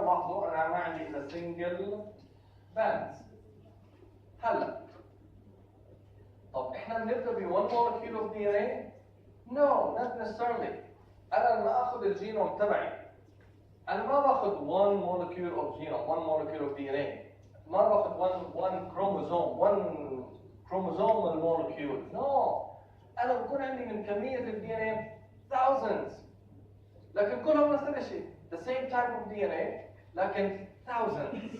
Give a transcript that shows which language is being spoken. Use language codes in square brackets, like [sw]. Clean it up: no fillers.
[ar] لاحظوا انا ما عندي الا سنجل باند. هلا طب احنا بنبدا ب [en] 1 molecule of DNA؟ No, not necessarily. [ar] انا لما اخذ الجينوم تبعي انا ما باخذ [en] 1 molecule of genome، 1 molecule of DNA. [ar] ما باخذ 1 كروموزوم، [en] 1 chromosomal molecule. No. [ar] انا بكون عندي من كميه الدي ان اي thousands، لكن كلهم نفس الشيء، [en] the same type of DNA [ar] لكن thousands.